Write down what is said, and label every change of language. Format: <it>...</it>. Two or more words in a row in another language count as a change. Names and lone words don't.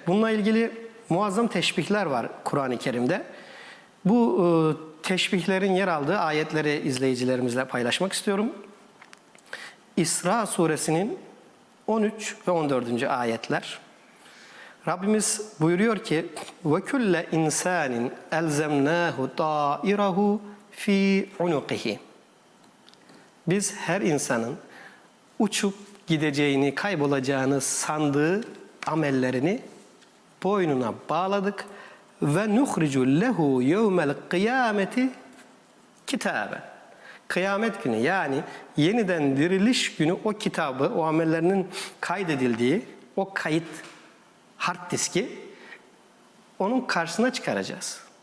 <tr>Bununla ilgili muazzam teşbihler var Kur'an-ı Kerim'de. Bu teşbihlerin yer aldığı ayetleri izleyicilerimizle paylaşmak istiyorum. İsra suresinin 13 ve 14. ayetler. Rabbimiz buyuruyor ki</tr> <ar>وَكُلَّ اِنْسَانٍ اَلْزَمْنَاهُ طَائِرَهُ ف۪ي عُنُقِهِ.</ar> <tr>Biz her insanın uçup gideceğini, kaybolacağını sandığı amellerini boynuna bağladık ve</tr> <ar>نخرج له يوم القيامة كتابا.</ar> <tr>Kıyamet günü, yani yeniden diriliş günü o kitabı, o amellerinin kaydedildiği o kayıt</tr> <en>hard diski</en> <tr>onun karşısına çıkaracağız.</tr>